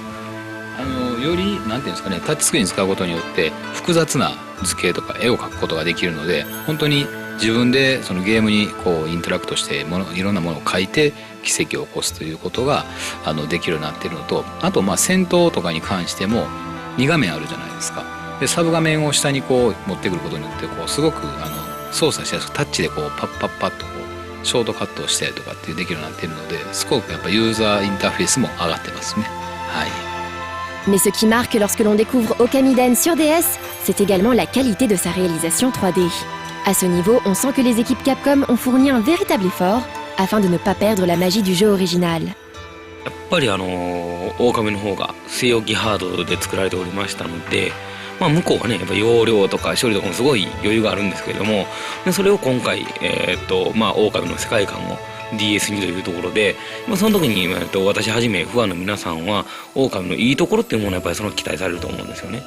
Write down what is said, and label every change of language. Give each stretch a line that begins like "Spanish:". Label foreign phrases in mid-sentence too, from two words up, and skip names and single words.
Japanese: よりなんていうんですかね、タッチスクリーン使うことによって複雑な図形とか絵を描くことができるので、本当に自分でそのゲームにこうインタラクトしていろんなものを描いて奇跡を起こすということができるようになっているのと、あと戦闘とかに関しても2画面あるじゃないですか。でサブ画面を下にこう持ってくることによってすごく操作しやすくタッチでこうパッパッパッとこうショートカットをしたりとかってできるようになっているので、すごくやっぱユーザーインターフェースも上がってますね。はい。
French: Mais ce qui marque lorsque l'on découvre Okamiden sur DS, c'est également la qualité de sa réalisation 3D. À ce niveau, on sent que les équipes Capcom ont fourni un véritable effort afin de ne pas perdre la magie du jeu original.
Japanese: やっぱり狼の方が据え置きハードで作られておりましたので、向こうはねやっぱ容量とか処理とかもすごい余裕があるんですけれども、それを今回狼の世界観をDS にというところで、その時に、私はじめファンの皆さんは狼のいいところっていうものをやっぱりその期待されると思うんですよね。